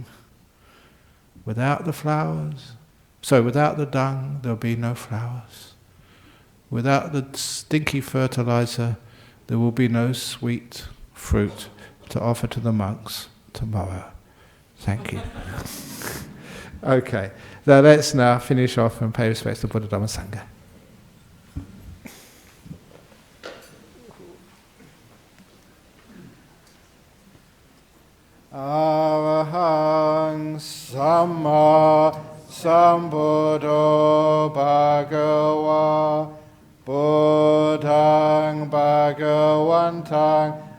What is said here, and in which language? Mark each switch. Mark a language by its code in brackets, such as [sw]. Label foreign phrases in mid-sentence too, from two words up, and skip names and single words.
[en] Without the dung, there'll be no flowers. Without the stinky fertilizer, there will be no sweet fruit to offer to the monks tomorrow. Thank you. Okay, now let's finish off and pay respects to Buddha, Dhamma, Sangha. [pi] Arahang Samma Sambuddho Bhagava Buddhang Bhagavantang